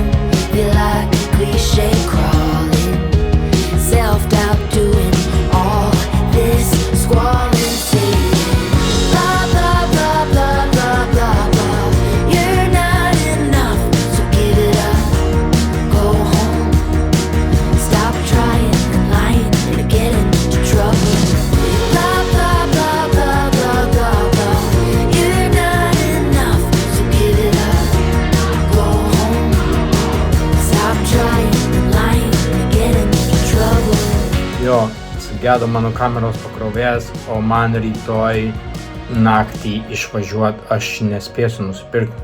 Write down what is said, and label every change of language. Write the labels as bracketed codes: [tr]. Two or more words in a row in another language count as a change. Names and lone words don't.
[en] Feel like a cliche crawling. Self-doubt doing all this squalling, saying blah blah blah blah blah blah blah. You're not enough, so give it up. Go home. Stop trying and lying and get into trouble. [lt] Jo, sugedo mano kameros pakrovėjas, o man rytoj naktį išvažiuot aš nespėsiu nusipirkti.